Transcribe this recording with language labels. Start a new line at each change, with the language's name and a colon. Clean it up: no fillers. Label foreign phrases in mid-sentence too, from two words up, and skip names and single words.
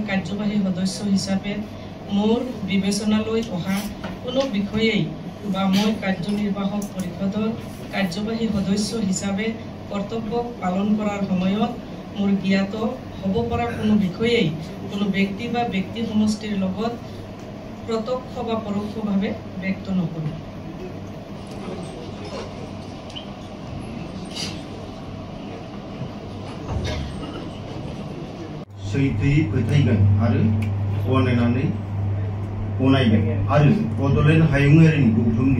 Assamese: কাৰ্যবাহী সদস্য হিচাপে মোৰ বিবেচনালৈ অহা কোনো বিষয়েই বা মই কাৰ্যনিৰ্বাহক পৰিষদৰ কাৰ্যবাহী সদস্য হিচাপে কৰ্তব্য পালন কৰাৰ সময়ত মোৰ জ্ঞাত হ'ব পৰা কোনো বিষয়েই কোনো ব্যক্তি বা ব্যক্তি সমষ্টিৰ লগত প্ৰত্যক্ষ বা পৰোক্ষভাৱে ব্যক্ত নকৰোঁ।
Bodo: सैथोयै फोथायगोन आरो गनायनानै गनायगोन आरो बड'लेण्ड हायुङारिनि गौथुमनि